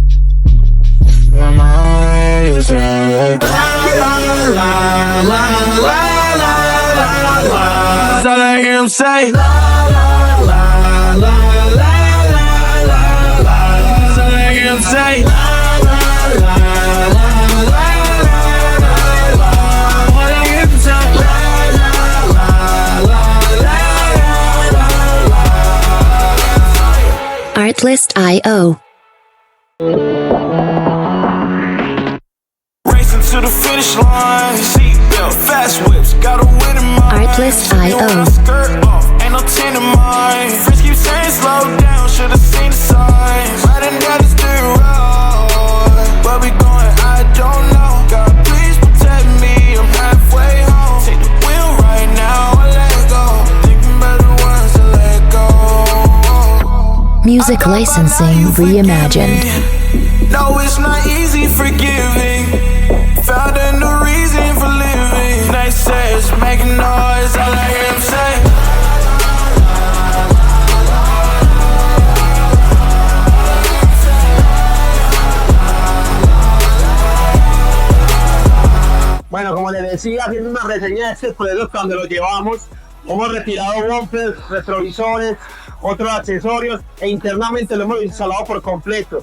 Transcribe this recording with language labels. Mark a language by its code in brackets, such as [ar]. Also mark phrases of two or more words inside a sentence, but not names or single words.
[en] All I hear him say. La la la la la la la la. All I hear him say. La la la la la la la. All I hear him say. La la la la la la. Artlist.io. Racing to the finish line. Seatbelt, fast whips, got a win in mind. Artlist.io. Skirt off, ain't no tin in mine. Friends keep saying slow down, should've seen the signs. Riding down the street road, where we going, I don't know. God, please protect me, I'm halfway home. Take the wheel right now, I let go. Thinking about the ones to let go. Music licensing reimagined. No, it's not easy forgiving. Found a new reason for living. They say it's making noise, all I hear him say. [es] Bueno, como les decía, haciendo una reseña de este proceso cuando lo llevamos, hemos retirado bumpers, retrovisores, otros accesorios e internamente lo hemos instalado por completo.